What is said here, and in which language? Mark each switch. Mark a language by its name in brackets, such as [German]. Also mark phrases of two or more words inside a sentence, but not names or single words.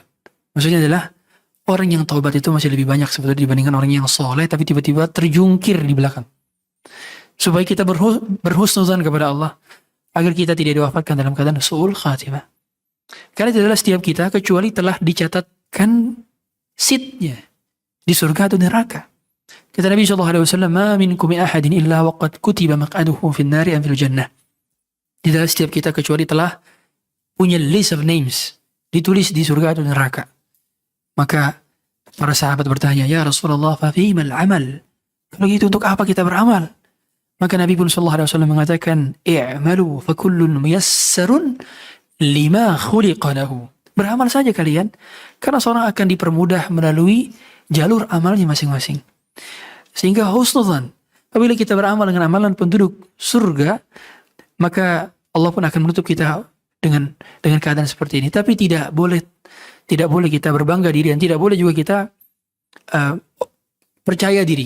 [Indonesian] Maksudnya adalah orang yang taubat itu masih lebih banyak sebetulnya dibandingkan orang yang soleh tapi tiba-tiba terjungkir di belakang. Supaya kita berhusnuzan kepada Allah agar kita tidak diwafatkan dalam keadaan [Arabic] سوء الخاتمة. [Indonesian] Karena itu adalah setiap kita kecuali telah dicatatkan seatnya di surga atau neraka. Kata Nabi SAW, [Arabic] "ما منكم من أحد إلا وقد كتب مقعده في النار أم في الجنة." [Indonesian] Tidak setiap kita kecuali telah punya [English] list of names, [Indonesian] ditulis di surga atau neraka. Maka para sahabat bertanya, [Arabic] "يا رسول الله، ففيم العمل?" [Indonesian] Kalau gitu untuk apa kita beramal? Maka Nabi pun [Arabic] صلى الله عليه وسلم mengatakan, "اعملوا فكل ميسر لما خلق له." [Indonesian] Beramal saja kalian, karena seorang akan dipermudah melalui jalur amalnya masing-masing. Sehingga husnudzan, apabila kita beramal dengan amalan penduduk surga, maka Allah pun akan menutup kita dengan keadaan seperti ini. Tapi tidak boleh kita berbangga diri dan tidak boleh juga kita percaya diri.